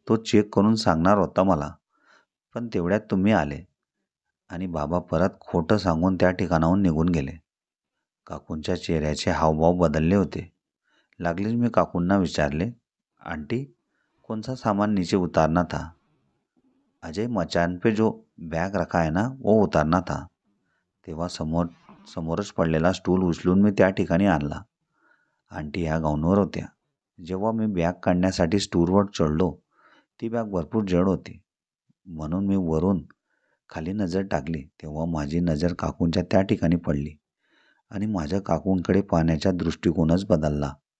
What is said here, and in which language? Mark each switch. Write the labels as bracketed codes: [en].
[mr] तो चेक करून सांगणार होता मला. पण तेवढ्यात तुम्ही आले आणि बाबा परत खोटं सांगून त्या ठिकाणाहून निघून गेले. काकूंच्या चेहऱ्याचे हावभाव बदलले होते. लागलीच मी काकूंना विचारले, [hi] आंटी, कौन सा सामान नीचे उतारना था? अजय, मचान पे जो बैग रखा है ना, वो उतारना था. [mr] तेव्हा समोरच पडलेला स्टूल उचलून मी त्या ठिकाणी आणला. आंटी ह्या गाऊनवर होत्या. जेव्हा मी बॅग काढण्यासाठी स्टूलवर चढलो, ती बॅग भरपूर जड होती. म्हणून मी वरून खाली नजर टाकली तेव्हा माझी नजर काकूंच्या त्या ठिकाणी पडली आणि माझ्या काकूंकडे पाहण्याचा दृष्टिकोनच बदलला.